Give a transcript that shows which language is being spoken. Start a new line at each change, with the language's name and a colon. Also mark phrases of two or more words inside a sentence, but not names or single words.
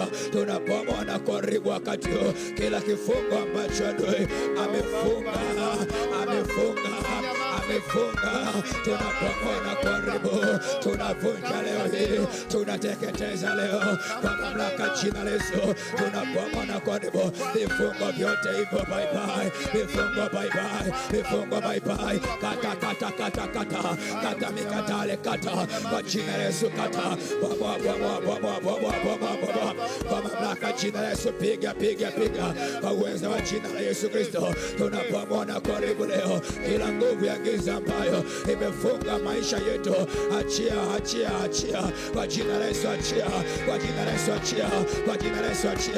Swahili: Tunabomoa na kuharibu wakati huu kila kifungo ambacho adui amefunga, amefunga, amefunga, tunabomoa na kuharibu, tunavunja leo hii, tunateketeza leo kwa mamlaka jina la Yesu. Tunabomoa na kuharibu vifungo vyote hivyo,
English: bye bye, vifungo bye bye, vifungo bye bye,
Swahili: kata, kata, kata, kata, kata mikatale, kata kwa jina la Yesu, kata, bomoa, bomoa, bomoa, bomoa, bomoa, bomoa kwa mamlaka jina la Yesu, piga, piga, piga kwa uwezo wa jina la Yesu Kristo. Tunabomoa na kuharibu leo kila nguvu ya giza ambayo imefunga maisha yetu, achia, achia, achia kwa jina la Yesu, achia kwa jina la Yesu, achia kwa jina la Yesu, achia.